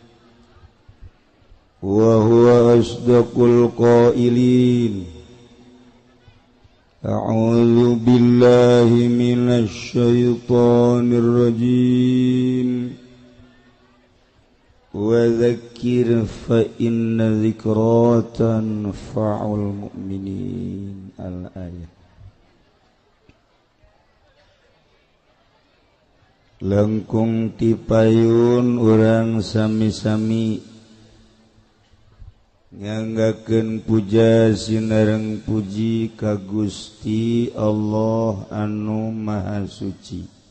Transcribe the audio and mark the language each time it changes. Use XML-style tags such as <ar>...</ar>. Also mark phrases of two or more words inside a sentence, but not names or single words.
<ar>وهو أصدق القائلين أعوذ بالله من الشيطان الرجيم وذكر فإن الذكرى تنفع المؤمنين الآية.</ar> <su>Langkung tipayun urang sami-sami nganggakeun puja sinareng puji ka Gusti Allah anu Maha Suci</su>